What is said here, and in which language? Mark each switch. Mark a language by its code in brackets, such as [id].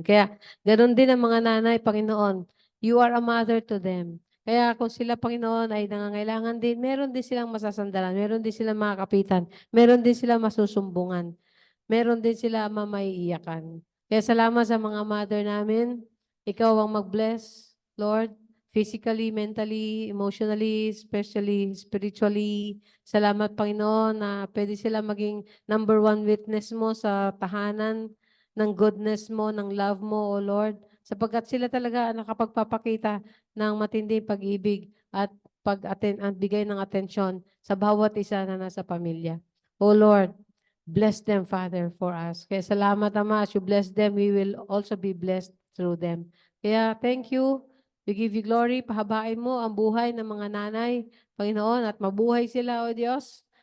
[tl] Kaya ganoon din ang mga nanay, Panginoon. [en] You are a mother to them. [tl] Kaya kung sila, Panginoon, ay nangangailangan din, meron din silang masasandalan, meron din silang makakapitan, meron din silang masusumbungan, meron din sila mamaiiyakan. Kaya salamat sa mga mother namin. Ikaw ang mag-bless, [en] Lord, physically, mentally, emotionally, especially spiritually. [tl] Salamat, Panginoon, na pwede sila maging number 1 witness mo sa tahanan ng goodness mo, ng love mo, O Lord. Sapagkat sila talaga nakapagpapakita ng matinding pag-ibig at bigay ng atensyon sa bawat isa na nasa pamilya. O Lord, [en] Bless them, Father, for us. [tl] Kaya salamat, Ama. [en] As you bless them, we will also be blessed through them. Kaya thank you. We give you glory. [tl] Pahabain mo ang buhay ng mga nanay, Panginoon, at mabuhay sila, O Diyos.